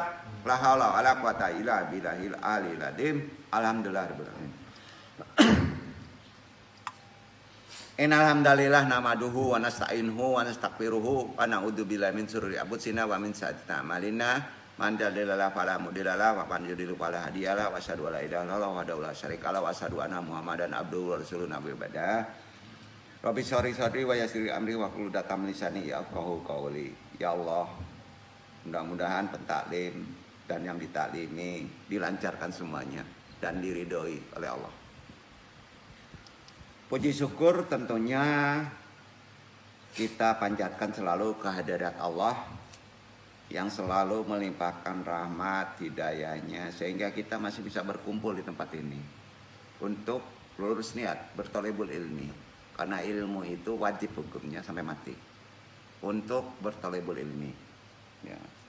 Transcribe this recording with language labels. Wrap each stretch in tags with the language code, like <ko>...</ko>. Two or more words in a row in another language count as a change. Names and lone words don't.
<ar>لا حول ولا قوة إلا بالله العلي العظيم. الحمد لله رب العالمين. إن الحمد لله نحمده ونستعينه ونستغفره ونعوذ بالله من شرور أنفسنا ومن سيئات أعمالنا. من يهده الله فلا مضل له ومن يضلل فلا هادي له وأشهد أن لا إله إلا الله وحده لا شريك له وأشهد أن محمدا عبده ورسوله نبي بعده. رب اشرح صدري ويسر أمري واحلل عقدة من لساني يفقهوا قولي.</ar> <id>Ya Allah, mudah-mudahan pentaklim dan yang ditaklimi dilancarkan semuanya dan diridhoi oleh Allah. Puji syukur tentunya kita panjatkan selalu kehadirat Allah yang selalu melimpahkan rahmat hidayahnya sehingga kita masih bisa berkumpul di tempat ini untuk lurus niat berthalabul ilmi, karena ilmu itu wajib hukumnya sampai mati untuk berthalabul ilmi ya.</id>